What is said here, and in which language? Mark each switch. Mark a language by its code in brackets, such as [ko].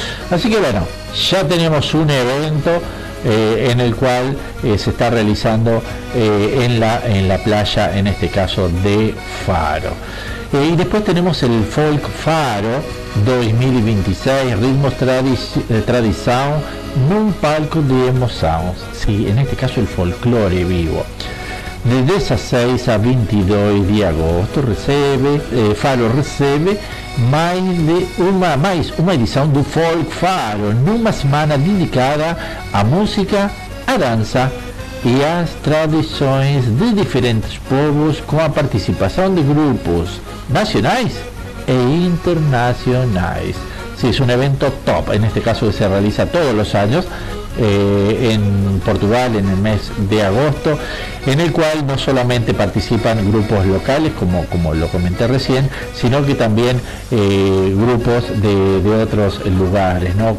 [es] Así que bueno, já tenemos un evento en el cual se está realizando en la playa, en este caso de Faro. Y después tenemos el Folk Faro 2026, ritmos tradición, [pt] num palco de emoção. [es] Sí, en este caso el folclore vivo. [pt] De 16 a 22 de agosto, Faro recebe mais uma edição do Folk Faro, numa semana dedicada à música, à dança e às tradições de diferentes povos, com a participação de grupos nacionais e internacionais. [es] Sí, es un evento top, en este caso que se realiza todos los años en Portugal en el mes de agosto, en el cual no solamente participan grupos locales, como lo comenté recién, sino que también grupos de otros lugares, ¿no?